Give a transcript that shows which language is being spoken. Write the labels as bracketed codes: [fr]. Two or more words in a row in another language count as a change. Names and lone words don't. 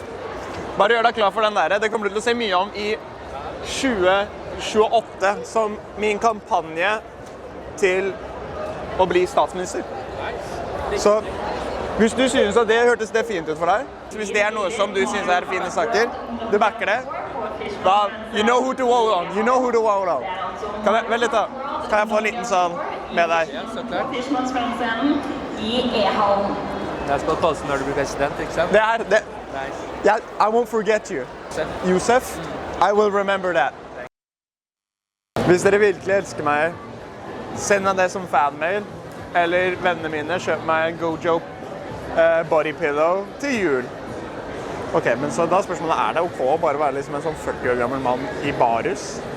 [no] Bare gjør deg klar for den der. Det kommer du til å se mye om i 2028 som min kampanje til å bli statsminister. Så hvis du synes at det hørtes det fint ut for deg, hvis det er noe som du synes er fine saker, du backer det, da, [en] you know who to vote on, you know who to vote on. [no] Vent litt da, kan jeg få en liten sånn med deg? Ja, så klart. Det er spørsmålet når du blir president, ikke sant? Det er det. [en] Yeah, I won't forget you. Youssef, I will remember that. [no] Hvis dere virkelig elsker meg, send meg det som fanmail, eller vennene mine, kjøp meg en Gojo bodypillow til jul. Ok, men så da spørsmålet, er det ok å bare være liksom en sånn 40 år gammel mann i barus?